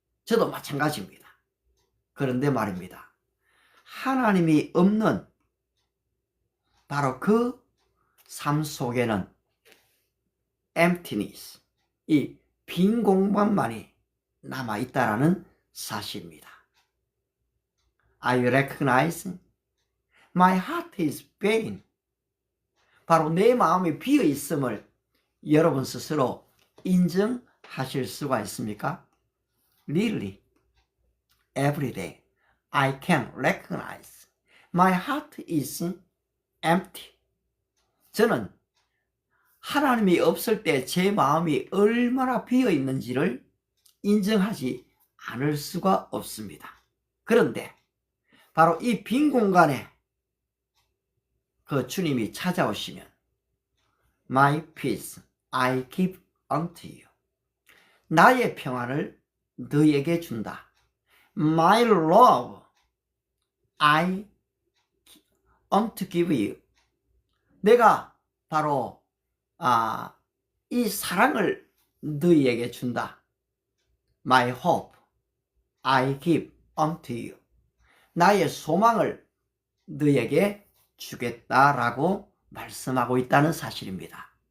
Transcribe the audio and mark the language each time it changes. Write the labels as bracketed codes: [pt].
[ko] 저도 마찬가지입니다. 그런데 말입니다. 하나님이 없는 바로 그 삶 속에는 emptiness, 이 빈 공간만이 남아있다라는 사실입니다. [en] I recognize my heart is vain. [ko] 바로 내 마음이 비어있음을 여러분 스스로 인정하실 수가 있습니까? [en] Really, every day I can recognize my heart is empty. [ko] 저는 하나님이 없을 때 제 마음이 얼마나 비어있는지를 인정하지 않을 수가 없습니다. 그런데 바로 이 빈 공간에 그 주님이 찾아오시면 [en] My peace I give unto you. [ko] 나의 평안을 너에게 준다. [en] My love I want to give you. [ko] 내가 바로 이 사랑을 너희에게 준다. [en] My hope I give unto you. [ko] 나의 소망을 너희에게 주겠다라고 말씀하고 있다는 사실입니다.